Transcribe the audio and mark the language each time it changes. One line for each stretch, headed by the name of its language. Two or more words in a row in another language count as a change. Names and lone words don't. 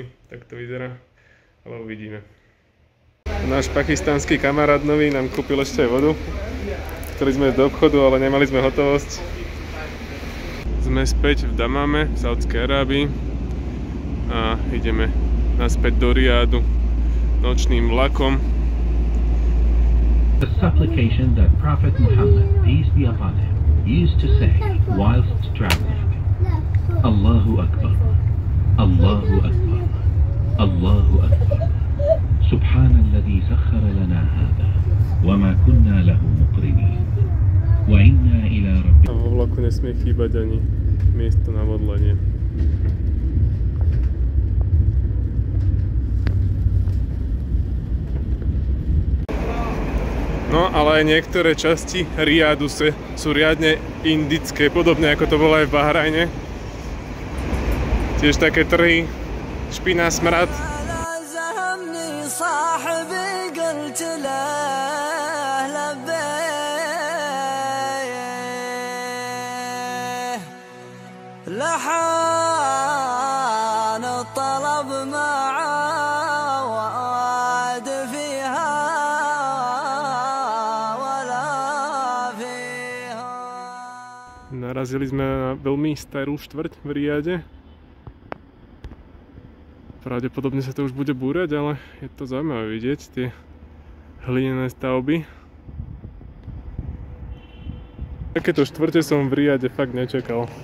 Slovak: Tak to vyzerá, ale uvidíme. Náš pakistánsky kamarát nový nám kúpil ešte aj vodu. Chceli sme ísť do obchodu, ale nemali sme hotovosť. Sme späť v Damame, v Saudskej Arábii a ideme naspäť do Riadu nočným vlakom.
English: The supplication that Prophet Muhammad, peace be upon him, used to say whilst traveling.
Arabic: الله أكبر، الله أكبر، الله أكبر. سبحان الذي سخر لنا هذا وما كنا له مقرنين وإنا إلى ربنا.
Slovak: A vo vlaku nesmie chýbať ani miesto na modlenie. No ale aj niektoré časti Riadu sú riadne indické, podobne ako to bolo aj v Bahrajne. Tiež také trhy, špina, smrad. لحان الطلب معه وعاد فيها ولا فيها. Narazili sme na veľmi starú štvrť v Riade. Pravdepodobne sa to už bude búrať, ale je to zaujímavé vidieť tie hlinené stavby. Takéto štvrte som v Riade fakt nečakal.